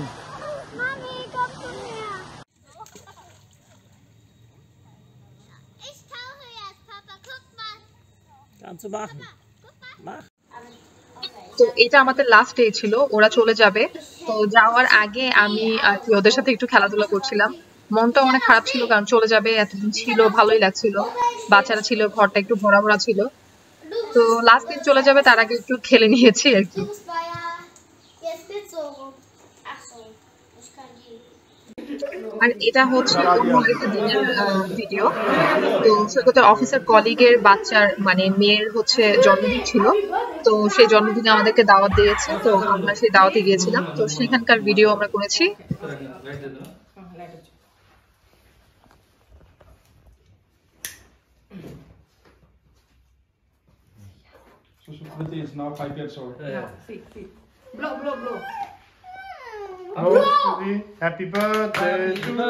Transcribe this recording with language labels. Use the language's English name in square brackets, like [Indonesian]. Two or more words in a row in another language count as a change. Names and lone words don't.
[German] Mami, komm zu mir. Ich tauche jetzt, Papa. Guck mal. Kannst du machen. Mach. [Bangla] তো এটা আমাদের [English] last day [Bangla] ছিল, ওরা চলে যাবে। তো যাওয়ার আগে আমি আর কি ওদের সাথে একটু খেলাধুলা করছিলাম। মনটা অনেক খারাপ ছিল কারণ চলে যাবে, এতদিন ছিল, ভালোই লাগছিল, বাচ্চারা ছিল, ঘরটা একটু ভরা ভরা ছিল। তো লাস্ট দিন চলে যাবে তার আগে একটু খেলে নিয়েছি আর কি। আর এটা হচ্ছে অন্য একটা দিনের ভিডিও। তো সৈকতের অফিসের কলিগের বাচ্চার মানে মেয়ের হচ্ছে জন্মদিন ছিল, তো সেই জন্মদিনে আমাদেরকে দাওয়াত দিয়েছে, তো আমরা সেই দাওয়াতে গিয়েছিলাম, তো সেখানকার ভিডিও আমরা করেছি। [English] So Shruti is now 5 years old. See. Blow. Oh, Shruti, happy birthday to you.